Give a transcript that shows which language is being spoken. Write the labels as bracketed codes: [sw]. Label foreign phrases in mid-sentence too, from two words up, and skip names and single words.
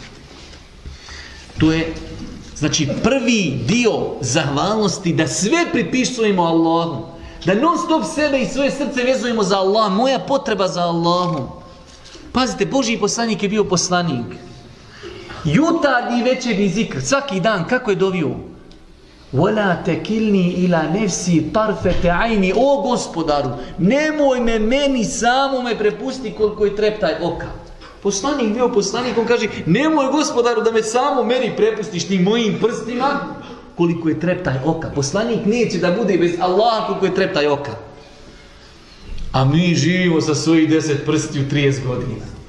[bs] To je, znači, prvi dio zahvalnosti, da sve pripisujemo Allahu. Da non stop sebe i svoje srce vezujemo za Allah. Moja potreba za Allahom. Pazite, Božji poslanik je bio poslanik. Jutarnji i večernji zikr, svaki dan, kako je dovio? [ar] وَلَا تَكِلْنِي إِلَا نَفْسِي طَرْفَةَ عَيْنِ. [bs] O Gospodaru, nemoj me meni samome prepusti koliko je treptaj oka. Poslanik bio poslanik, on kaže, nemoj gospodaru da me samo meni prepustiš tim mojim prstima, koliko je treptaj oka. Poslanik neće da bude bez Allaha koliko je treptaj oka. A mi živimo sa svojih 10 prstiju 30 godina.